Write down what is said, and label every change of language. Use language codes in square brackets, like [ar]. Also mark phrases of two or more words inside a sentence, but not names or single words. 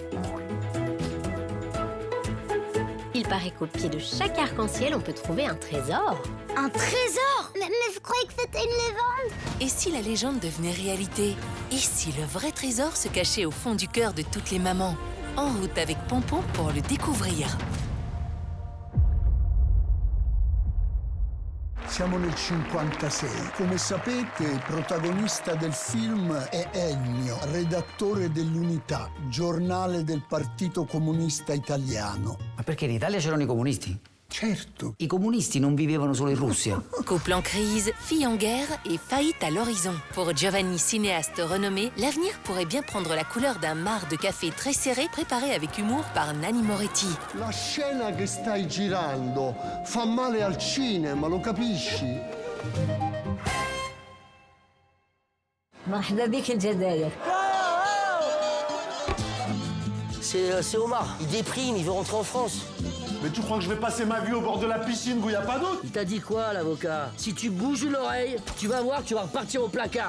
[fr] Il paraît qu'au pied de chaque arc-en-ciel, on peut trouver un trésor. Un trésor? Mais je croyais que c'était une légende. Et si la légende devenait réalité? Et si le vrai trésor se cachait au fond du cœur de toutes les mamans? En route avec Pompon pour le découvrir. [it] Siamo nel 56. Come sapete, protagonista del film è Ennio, redattore dell'Unità, giornale del Partito Comunista Italiano. Ma perché in Italia c'erano i comunisti? Certo. I comunisti non vivevano solo in Russia. [fr] Couple en crise, fille en guerre et faillite à l'horizon. Pour Giovanni, cinéaste renommé, l'avenir pourrait bien prendre la couleur d'un marc de café très serré préparé avec humour par Nanni Moretti. [it] La scena che stai girando fa male al cinema, lo capisci? [ar] مرحبا بك الجزائر. [fr] C'est Omar. Il déprime, il veut rentrer en France. Mais tu crois que je vais passer ma vie au bord de la piscine où il n'y a pas d'eau? Il t'a dit quoi, l'avocat? Si tu bouges l'oreille, tu vas voir que tu vas repartir au placard.